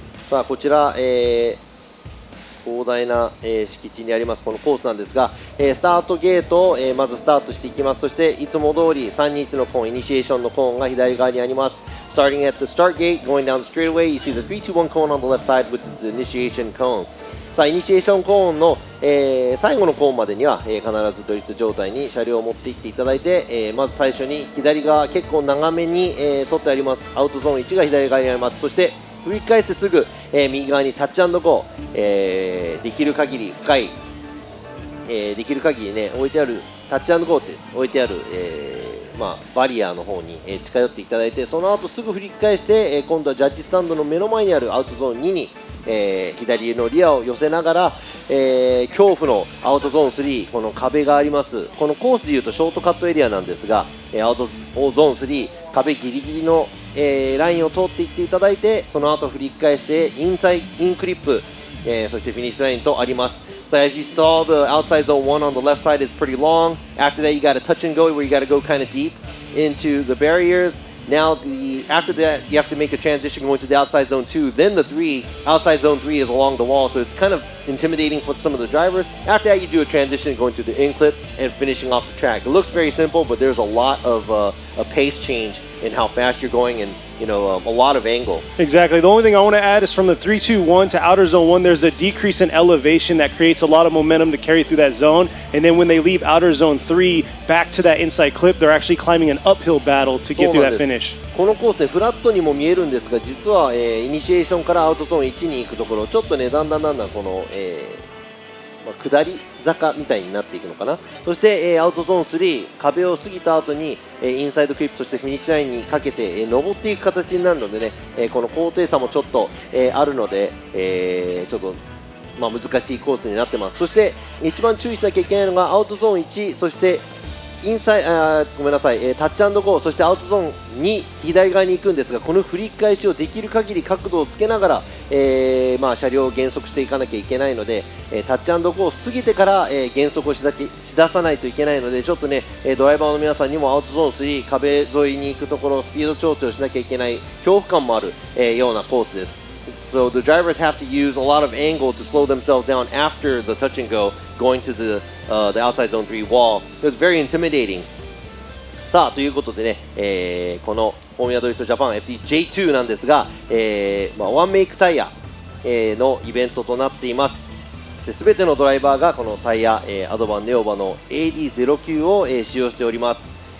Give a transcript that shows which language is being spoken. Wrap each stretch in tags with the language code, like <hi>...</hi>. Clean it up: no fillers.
<ja>さあこちら、広大な、敷地にありますこのコースなんですが、スタートゲートを、まずスタートしていきます。そしていつも通り321のコーン、イニシエーションのコーンが左側にあります。</ja> <en>Starting at the start gate, going down the straightaway, you see the 321 cone on the left side, which is the initiation cone.</en> <ja>さあイニシエーションコーンの、最後のコーンまでには、必ずドリフト状態に車両を持っていっていただいて、まず最初に左側結構長めに、取ってありますアウトゾーン1が左側にあります。そして振り返してすぐ、右側にタッチ&ゴー、できる限り深い、できる限りね置いてあるタッチ&ゴーって置いてある、バリアの方に、近寄っていただいてその後すぐ振り返して、今度はジャッジスタンドの目の前にあるアウトゾーン2に、左のリアを寄せながら、恐怖のアウトゾーン3この壁がありますこのコースでいうとショートカットエリアなんですが、アウトゾーン3壁ギリギリの、ラインを通っていっていただいてその後振り返してインクリップ、そしてフィニッシュラインとあります。</ja> <en>So as you saw, the outside zone 1 on the left side is pretty long. After that, you got a touch and go where you got to go kind of deep into the barriers. Now, after that, you have to make a transition going to the outside zone 2. Then the outside zone 3 is along the wall, so it's kind of intimidating for some of the drivers. After that, you do a transition going to the in clip and finishing off the track. It looks very simple, but there's a lot of a pace change in how fast you're going and a lot of angle. Exactly. The only thing I want to add is from the 3-2-1 to outer zone 1, there's a decrease in elevation that creates a lot of momentum to carry through that zone. And then when they leave outer zone 3 back to that inside clip, they're actually climbing an uphill battle to get through that finish.</en> <ja>このコースね、フラットにも見えるんですが、実は、イニシエーションからアウトゾーン1に行くところ、ちょっとね、だんだんこの、下り坂みたいになっていくのかな。そして、アウトゾーン3壁を過ぎた後に、インサイドクリップそしてフィニッシュラインにかけて、登っていく形になるのでね、この高低差もちょっと、あるので、ちょっと、難しいコースになってます。そして一番注意しなきゃいけないのがアウトゾーン1そしてタッチ&ゴーそしてアウトゾーン2左側に行くんですがこの振り返しをできる限り角度をつけながら、車両を減速していかなきゃいけないので、タッチ&ゴーを過ぎてから、減速をし出さないといけないのでちょっとねドライバーの皆さんにもアウトゾーン3壁沿いに行くところスピード調整をしなきゃいけない恐怖感もある、ようなコースです。 So the drivers have to use a lot of angle to slow themselves down after the touch and go, going to the outside zone 3 wall. So it's very intimidating. さあということでね、このフォーミュラドリフトジャパン FDJ2 なんですが、ワンメイクタイヤ、のイベントとなっています。すべてのドライバーがこのタイヤ、アドバンネオバの AD09 を、使用しております。</ja>